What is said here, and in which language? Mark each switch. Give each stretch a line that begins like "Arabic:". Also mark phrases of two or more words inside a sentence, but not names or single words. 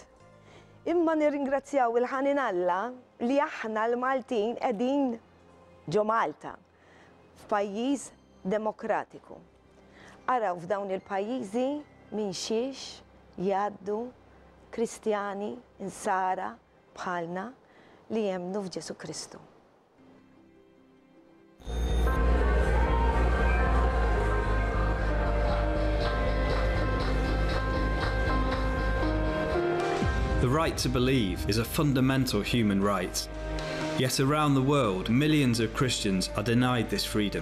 Maltese: Imma nirringrazzjaw il-ħanin Alla li aħna l-Maltin qegħdin ġo Malta f'pajjiż demokratiku. Araw f'dawn il-pajjiżi minn xiex jgħaddu Kristjani insara bħalna li jemmnu f'Ġesu Kristu.
English: The right to believe is a fundamental human right. Yet around the world, millions of Christians are denied this freedom.